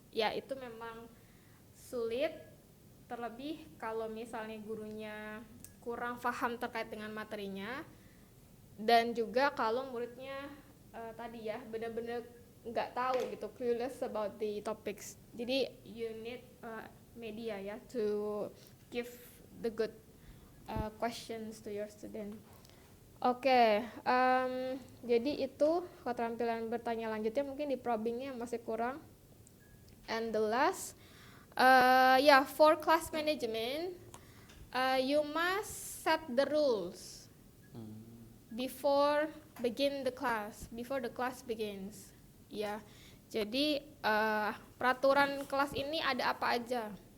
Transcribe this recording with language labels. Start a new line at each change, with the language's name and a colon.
Indonesian: Ya itu memang sulit, terlebih kalau misalnya gurunya kurang paham terkait dengan materinya, dan juga kalau muridnya tadi ya benar-benar nggak tahu gitu,
English: clueless about the topics. Jadi you need media ya to give the good questions to your student.
Indonesian: Oke, jadi itu keterampilan bertanya lanjutnya mungkin di probingnya masih kurang.
English: And the last, for class management, you must set the rules before the class begins.
Indonesian: Ya, jadi peraturan kelas ini ada apa aja?